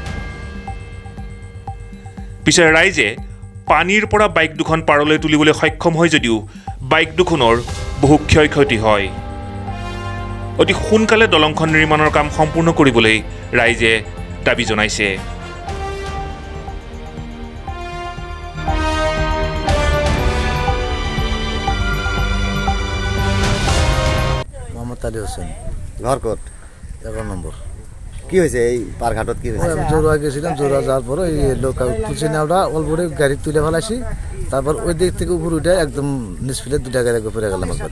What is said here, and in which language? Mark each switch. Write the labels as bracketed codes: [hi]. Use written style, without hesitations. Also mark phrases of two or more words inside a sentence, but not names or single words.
[as] পিছে ৰাইজে পানীৰ পৰা বাইক দুখন পাৰলৈ তুলিবলৈ সক্ষম হয় যদিও বাইক দুখনৰ বহু ক্ষয়ক্ষতি হয় অতি সোনকালে দলংখন নিৰ্মাণৰ কাম সম্পূৰ্ণ কৰিবলৈ ৰাইজে দাবী জনাইছে মোহাম্মদ আলী হোসেন ঘর কোট 11 নম্বর [bn] কি হয়েছে এই পারঘাটত কি হয়েছে আমি জোরুয়া গেছিলাম জোরুয়া যাওয়ার পরে এই লোক তুলছি নাওটা অলবরে গাড়ি তুলে ফেলাইছি তারপর ওই দিক থেকে উপর উঠে একদম নিষ্ফিলে 2টা গাড়ি উপরে গেলাম একবারে